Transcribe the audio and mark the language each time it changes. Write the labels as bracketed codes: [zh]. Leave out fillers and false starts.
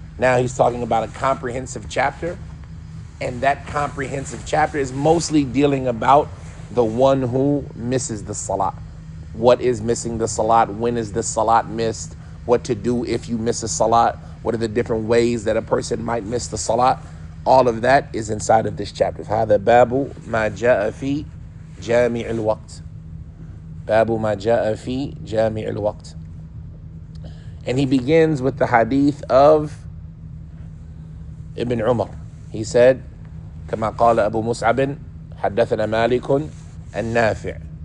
[en] Now he's talking about a comprehensive chapter, and that comprehensive chapter is mostly dealing about the one who misses the salat. What is missing the salat? When is the salat missed? What to do if you miss a salat? What are the different ways that a person might miss the salat? All of that is inside of this chapter. [ar] هذا باب ما جاء في جامع الوقت. باب ما جاء في جامع الوقت. [en] And he begins with the hadith of Ibn Umar. He said, [ar] كما قال أبو مصعب حدثنا مالك النافع.